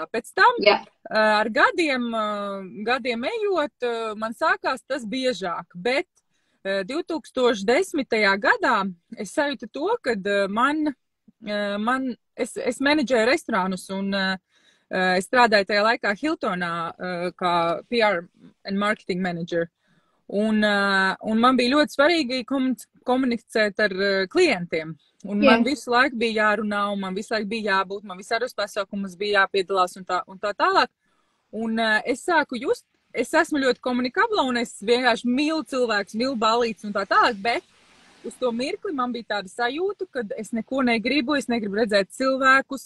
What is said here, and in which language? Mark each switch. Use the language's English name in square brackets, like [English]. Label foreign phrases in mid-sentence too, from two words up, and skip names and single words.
[Latvian] Pēc tam ar gadiem ejot, man sākās tas biežāk, bet 2010. Gadā es sajūtu to, kad es menedžēju restorānus un es strādāju tajā laikā Hiltonā kā [English] PR and marketing manager. [Latvian] Un man bija ļoti svarīgi komunicēt ar klientiem. Un man visu laiku bija jārunā, un man visu laiku bija jābūt, man visādos pasākumus bija jāpiedalās un tā tālāk. Un es sāku just, es esmu ļoti komunikabla un es vienkārši mīlu cilvēkus, mīlu balītes un tā tālāk, bet uz to mirkli man bija tāda sajūta, ka es neko negribu, es negribu redzēt cilvēkus.